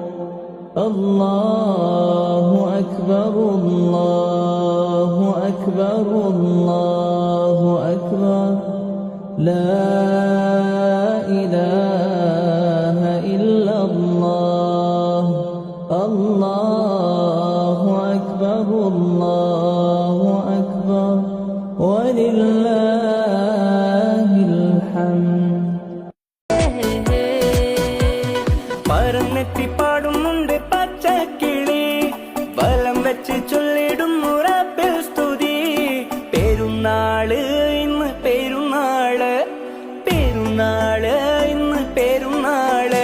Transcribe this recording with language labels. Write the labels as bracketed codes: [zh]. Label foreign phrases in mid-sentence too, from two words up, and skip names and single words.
[ar] الله أكبر الله أكبر الله أكبر لا إله إلا الله. الله أكبر الله أكبر ولله الحمد. [ml] പറന്നെത്തി പാടുന്നുണ്ട് പച്ചക്കിളി, വലം വെച്ച് ചൊല്ലിടും റബ്ബിൽ സ്തുതി. പെരുന്നാള് ഇന്ന് പെരുന്നാള്, പെരുന്നാള് ഇന്ന് പെരുന്നാള്.